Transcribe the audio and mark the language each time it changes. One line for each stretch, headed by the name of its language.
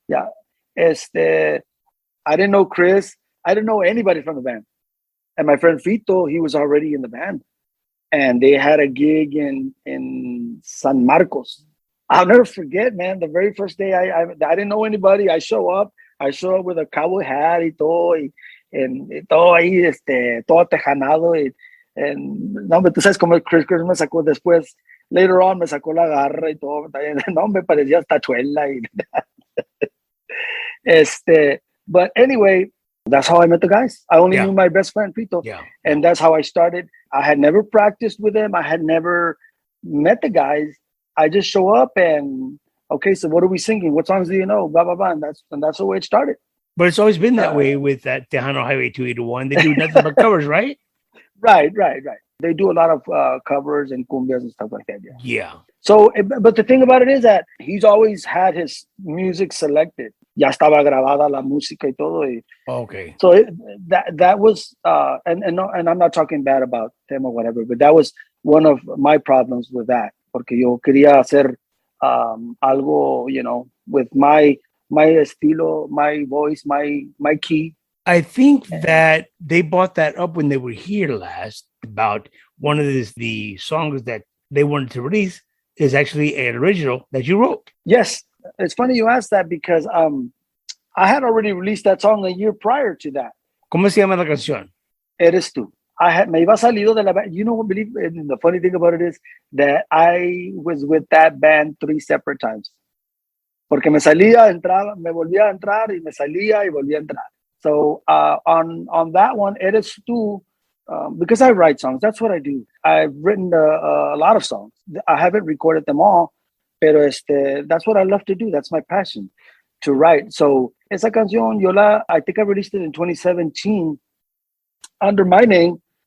English: Yeah. I didn't know Chris. I didn't know anybody from the band. And my friend Fito, he was already in the band. And they had a gig in San Marcos. I'll never forget, man. The very first day, I didn't know anybody. I show up with a cowboy hat
Spanish: y todo ahí, todo tejanado.
English: And
Spanish: no, tú sabes cómo Chris me sacó después.
English: Later on,
Spanish: me sacó la garra y todo. No, me parecía tachuela.
English: But anyway, that's how I met the guys. I only knew my best friend, Pito. Yeah. And that's how I started. I had never practiced with them. I had never met the guys. I just show up and, okay, so what are we singing? What songs do you know? Blah, blah, blah. And that's the way it started. But it's always been that way with that Tejano Highway 281. They do nothing but covers, right? Right. They do a lot of covers and cumbias and stuff like that. Yeah. So, but the thing about it is that he's always had his music selected.
Spanish: Ya estaba grabada la música y todo.
English: Okay. So that was, and I'm not talking bad about them or whatever, but that was one of my problems with that.
Spanish: Porque yo quería hacer algo,
English: with my
Spanish: estilo,
English: my voice, my key. I think that they brought that up when they were here last about one of the songs that they wanted to release is actually an original that you wrote. Yes. It's funny you asked that because I had already released that song a year prior to that.
Spanish: ¿Cómo se llama la canción? Eres tú. Me iba salido de la band.
English: You know what? The funny thing about it is that I was with that band 3 separate times.
Spanish: Porque me salía, entraba, me volvía a entrar y me salía y volvía a entrar.
English: So on that one, Eres tú, because I write songs. That's what I do. I've written a lot of songs. I haven't recorded them all,
Spanish: pero
English: that's what I love to do. That's my passion, to write. So
Spanish: esa canción,
English: I think I released it in 2017 under my name.